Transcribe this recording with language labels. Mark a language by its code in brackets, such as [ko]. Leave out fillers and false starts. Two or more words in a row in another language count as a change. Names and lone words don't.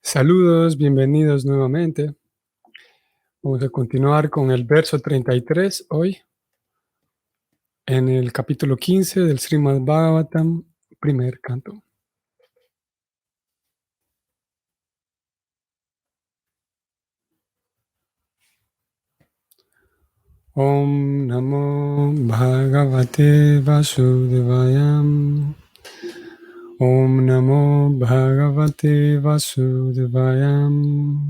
[es] Saludos, bienvenidos nuevamente. Vamos a continuar con el verso 33 hoy, en el capítulo 15 del Srimad Bhagavatam, primer canto. [sa] ॐ नमो भगवते वासुदेवाय. ॐ नमो भगवते वासुदेवाय.